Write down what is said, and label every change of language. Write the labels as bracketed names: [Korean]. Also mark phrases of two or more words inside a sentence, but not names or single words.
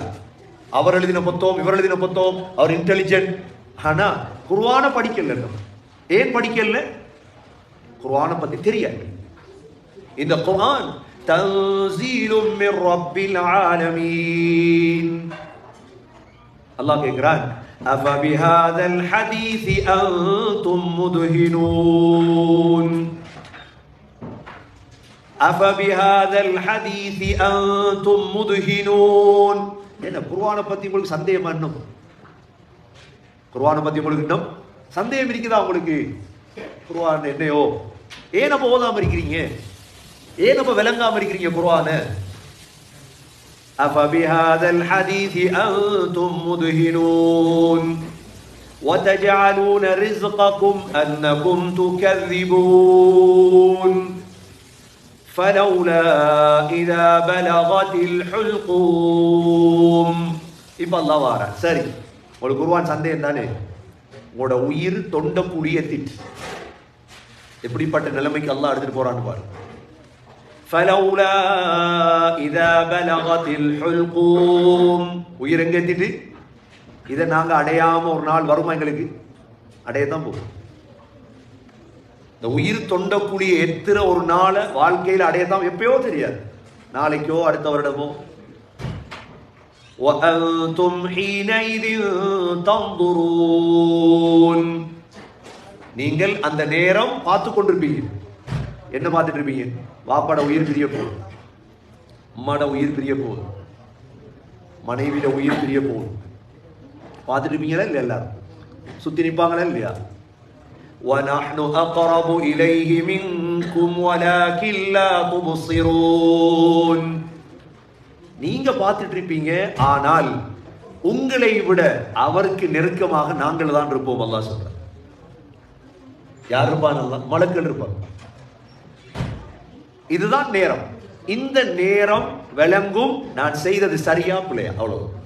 [Tamil] அவர் எழுதின புத்தகம், இவர் எழுதின புத்தகம், அவர் இன்டெலிஜென்ட். ஆனா குர்ஆன படிக்கல. ஏன் படிக்கல? குர்ஆனை பத்தி தெரியாது. [Arabic] இந்த குர்ஆன் تنزيل من رب العالمين. [Tamil] அல்லாஹ் கேக்குறான், [Arabic] أفبهذا الحديث أنتم مدهنون أفبهذا الحديث أنتم مدهنون [Tamil] என்ன குர்ஆனை பத்தி உங்களுக்கு சந்தேகம் என்ன? குர்ஆனை பத்தி உங்களுக்கு இன்னும் சந்தேகம் இருக்குதா உங்களுக்கு? குர்ஆன் என்னையோ ஏன் நம்ம ஓதாம இருக்கிறீங்க? ஏன் நம்ம விளங்காம இருக்கிறீங்க குர்ஆனை? [Arabic] أفبهذا الحديث أنتم مدهنون وتجعلون رزقكم أنكم تكذبون فلولا إذا بلغت الحلقوم [Tamil] இப்ப அல்லாஹ் வாரா. சரி, உங்களுக்கு குர்ஆன் சந்தேகம் தானே? உங்களோட உயிர் தொண்ட புளியத்திட்டு எப்படிப்பட்ட நிலைமைக்கு அல்லாஹ் எடுத்துட்டு போறான்னு பாரு. [Arabic] فلولا إذا بلغت الحلقوم [Tamil] உயிர் எங்க எத்திட்டு இதை நாங்க அடையாம ஒரு நாள் வருமா? எங்களுக்கு அடையத்தான் போகும். இந்த உயிர் தொண்ட குழியை எத்துற ஒரு நாளை வாழ்க்கையில் அடையத்தான் எப்பயோ தெரியாது, நாளைக்கோ அடுத்த வருடமோ. [Arabic] وأنتم حينئذ تنظرون [Tamil] நீங்கள் அந்த நேரம் பார்த்து கொண்டிருப்பீங்க. என்ன பார்த்துட்டு இருப்பீங்க? வாப்பாட உயிர் பிரிய போகுது, அம்மாட உயிர் பிரிய போகுது, மனைவிட உயிர் பிரிய போகுது. பார்த்துட்டு இருப்பீங்களா இல்லையா? எல்லாரும் சுத்தி நிற்பாங்களா இல்லையா? [Arabic] وَنَحْنُ أَقْرَبُ إِلَيْهِ مِنْكُمْ وَلَكِنْ لَا تُبْصِرُونَ [Tamil] நீங்க பார்த்துட்டு இருப்பீங்க, ஆனால் உங்களை விட அவருக்கு நெருக்கமாக நாங்கள் தான் இருப்போம். அல்லாஹ் சொல்றார். யார் இருப்பான்? அல்லாஹ். மலக்குகள் இருப்பாங்க. இதுதான் நேரம். இந்த நேரம் விளங்கும் நான் செய்தது சரியா பிள்ளையா, அவ்வளவு.